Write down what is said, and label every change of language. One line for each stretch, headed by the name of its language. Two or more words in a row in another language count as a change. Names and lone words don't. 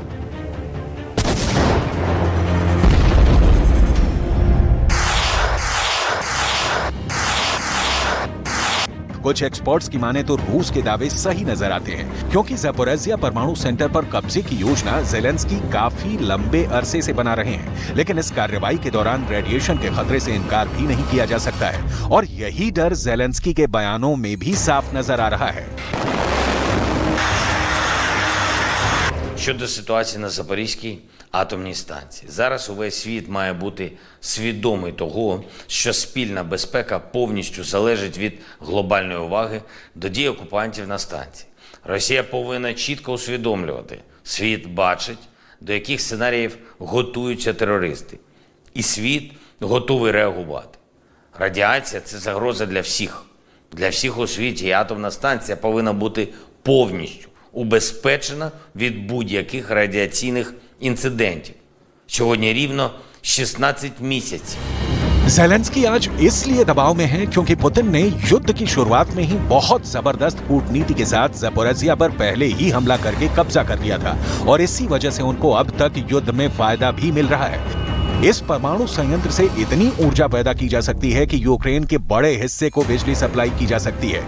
Hindi: कुछ एक्सपर्ट्स की माने तो रूस के दावे सही नजर आते हैं, क्योंकि ज़ैपोरिज़िया परमाणु सेंटर पर कब्जे की योजना ज़ेलेंस्की काफी लंबे अरसे से बना रहे हैं। लेकिन इस कार्रवाई के दौरान रेडिएशन के खतरे से इनकार भी नहीं किया जा सकता है और यही डर ज़ेलेंस्की के बयानों में भी साफ नजर आ रहा है।
Ukrainian: щодо ситуації на Запорізькій атомній станції. Зараз увесь світ має бути свідомий того, що спільна безпека повністю залежить від глобальної уваги до дій окупантів на станції. Росія повинна чітко усвідомлювати, світ бачить, до яких сценаріїв готуються терористи. І світ готовий реагувати. Радіація – це загроза для всіх. Для всіх у світі, і атомна станція повинна бути повністю убезпечена від будь-яких радіаційних इंसिडेंट। Сьогодні рівно 16 місяців।
Hindi: ज़ेलेंस्की आज इसलिए दबाव में है क्योंकि पुतिन ने युद्ध की शुरुआत में ही बहुत जबरदस्त कूटनीति के साथ ज़पोरिज़िया पर पहले ही हमला करके कब्जा कर लिया था और इसी वजह से उनको अब तक युद्ध में फायदा भी मिल रहा है। इस परमाणु संयंत्र से इतनी ऊर्जा पैदा की जा सकती है कि यूक्रेन के बड़े हिस्से को बिजली सप्लाई की जा सकती है।